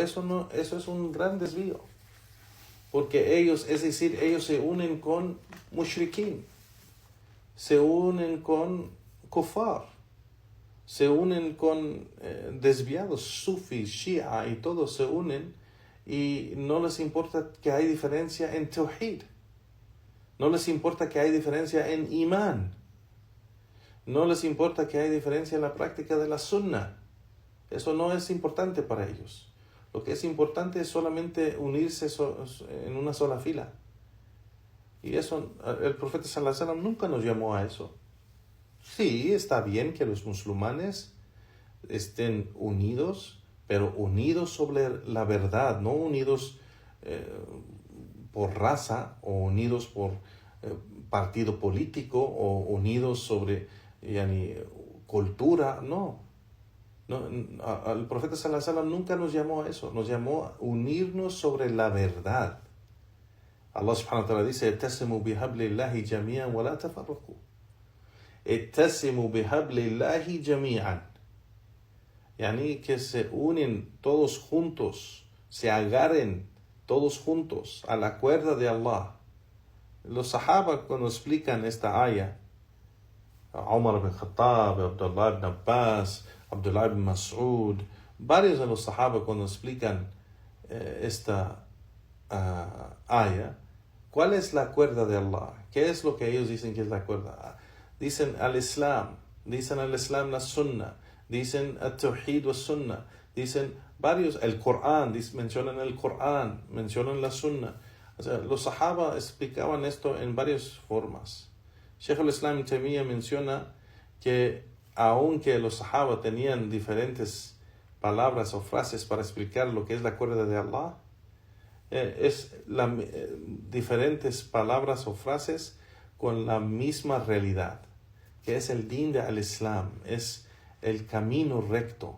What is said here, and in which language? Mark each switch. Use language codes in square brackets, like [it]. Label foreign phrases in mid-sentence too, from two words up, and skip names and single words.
[es] eso es un gran desvío, porque ellos se unen con mushrikin, se unen con kufar, se unen con desviados, sufis, shia, y todos se unen y no les importa que hay diferencia en tawhid, no les importa que hay diferencia en imán, no les importa que hay diferencia en la práctica de la sunnah. Eso no es importante para ellos. Lo que es importante es solamente unirse en una sola fila. Y eso, el profeta [ar] صلى الله عليه وسلم [es] nunca nos llamó a eso. Sí, está bien que los musulmanes estén unidos, pero unidos sobre la verdad, no unidos por raza o unidos por partido político o unidos sobre cultura, no. El profeta [ar] صلى الله عليه وسلم [es] nunca nos llamó a eso, nos llamó a unirnos sobre la verdad. Allah [ar] سبحانه وتعالى [es] dice, [ar] "اعتصموا بحبل الله جميعا ولا تفرقوا." اعتصموا بحبل الله جميعا. [es] Yani que se unen todos juntos, se agarren todos juntos a la cuerda de Allah. Los sahaba cuando explican esta aya, Umar ibn Khattab, Abdullah ibn Abbas, Abdullah ibn Mas'ud, varios de los sahaba cuando explican esta aya, ¿cuál es la cuerda de Allah? ¿Qué es lo que ellos dicen que es la cuerda? Dicen [ar] الإسلام [es] la sunnah, dicen [ar] التوحيد والسنة, [es] dicen varios, el Corán, mencionan el Corán, mencionan la sunnah. O sea, los sahaba explicaban esto en varias formas. Sheikh al-Islam Ibn Taymiyyah menciona que aunque los sahaba tenían diferentes palabras o frases para explicar lo que es la cuerda de Allah, diferentes palabras o frases con la misma realidad, que es el din de al-Islam, es el camino recto.